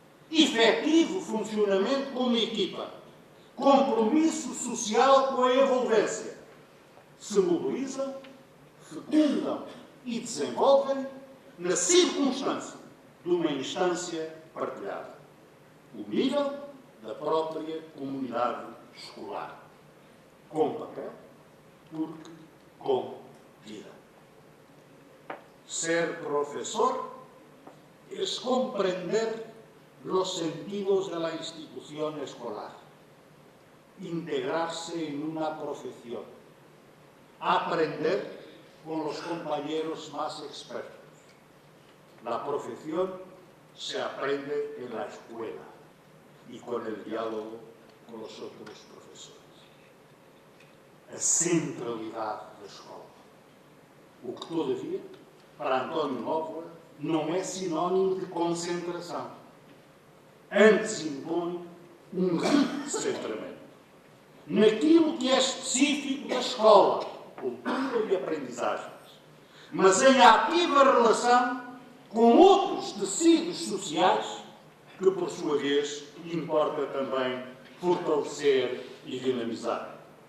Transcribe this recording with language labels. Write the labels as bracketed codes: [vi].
[pt] efetivo funcionamento como equipa, compromisso social com a envolvência, se mobilizam, fecundam e desenvolvem na circunstância de uma instância partilhada, o nível da própria comunidade escolar, com papel, porque com vida. [es] Ser profesor es comprender los sentidos de la institución escolar, integrarse en una profesión, aprender con los compañeros más expertos. La profesión se aprende en la escuela y con el diálogo con los otros profesores. [pt] A centralidade da escola. O que, todavia, para António Nóvoa, não é sinónimo de concentração. Antes impõe um recentramento naquilo que é específico da escola, cultura e aprendizagens, mas em ativa relação com outros tecidos sociais que, por sua vez, importa também fortalecer e dinamizar.